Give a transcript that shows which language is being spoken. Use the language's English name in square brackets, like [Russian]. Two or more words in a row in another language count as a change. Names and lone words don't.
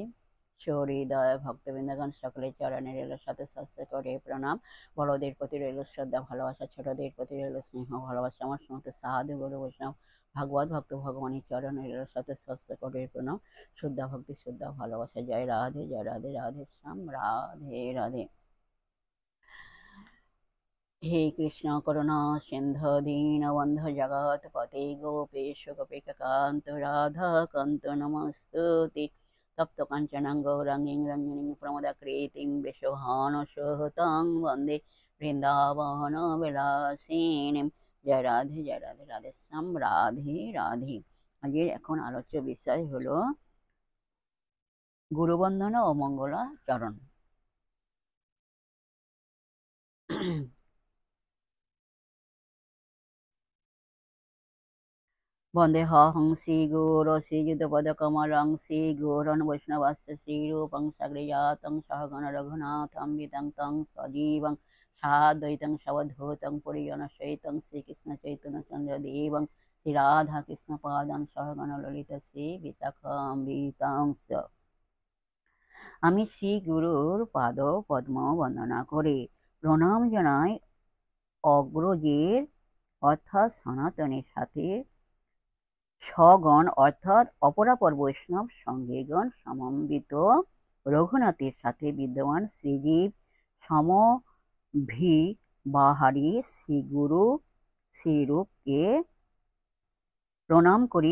[Bangla] সহৃদয় ভক্তবৃন্দগণ সকলের চরণে রইল শত সহস্র করে প্রণাম। বড়দের প্রতি রইল শ্রদ্ধা ভালোবাসা, ছোটদের প্রতি রইল স্নেহ ভালোবাসা। আমার সমস্ত সাধু গুরু বৈষ্ণব ভাগবত ভক্ত ভগবানের চরণে রইল শত সহস্র করে প্রণাম। শ্রদ্ধা ভক্তি শ্রদ্ধা ভালোবাসা। জয় রাধে জয় রাধে রাধেশ্যাম রাধে রাধে। [Sanskrit] हे कृष्ण करुणा सिंधु दीनबन्धु जगत्पते गोपेश गोपिकान्त राधा कान्त नमस्तुते। तप्त काञ्चनं गौराङ्गीं रञ्जनीं प्रमदाकृतिं वृषभानुसुतां वन्दे বৃন্দাবনবিলাসিনীं। [Bangla] জয় রাধে জয় রাধে রাধেশ্যাম রাধে রাধে। আজকের এখন আলোচ্য বিষয় হলো গুরুবন্দনা ও মঙ্গলাচরণ। [Sanskrit] वन्देऽहं श्रीगुरो श्रीयुतपदकमलं श्रीगुरोन् वैष्णवस्य श्रीरूपं सगृजातं सहगण रघुनाथं वितं तं सजीवं साद्वैतं सवधूतं परिजनसहितं श्रीकृष्णचैतन्यचन्द्रदेवं श्रीराधाकृष्णपादान् सहगण ललिता श्रीविशाखान्वितांश्च। [Bangla] আমি শ্রী গুরুর পাদ পদ্ম বন্দনা করে প্রণাম জানাই অগ্রজের অর্থাৎ সনাতনের সাথে স্বগণ অর্থাৎ অপরাপর বৈষ্ণব সঙ্গীগণ সমন্বিত রঘুনাথের সাথে বিদ্যমান শ্রীজীব সমভিবাহারী শ্রীগুরু শ্রীরূপকে প্রণাম করি।